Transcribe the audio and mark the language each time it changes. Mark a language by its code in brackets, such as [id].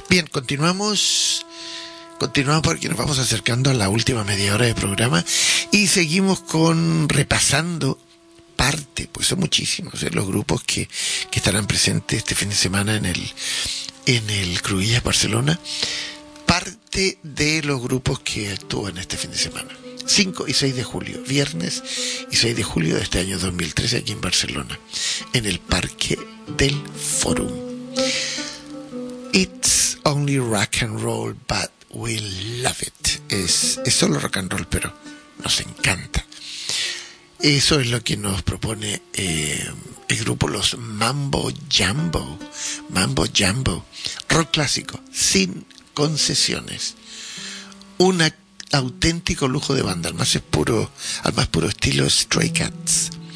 [es] Bien, continuamos porque nos vamos acercando a la última media hora de programa y seguimos con repasando parte, pues son muchísimos los grupos que estarán presentes este fin de semana en el Cruïlles Barcelona, parte de los grupos que actúan este fin de semana. 5 y 6 de julio, viernes y 6 de julio de este año 2013 aquí en Barcelona, en el Parque del Fórum. [en] It's only rock and roll, but we love it. [es] Es solo rock and roll, pero nos encanta. Eso es lo que nos propone el grupo Los Mambo Jambo. Mambo Jambo, rock clásico, sin concesiones. Una auténtico lujo de banda, al más puro estilo Stray Cats.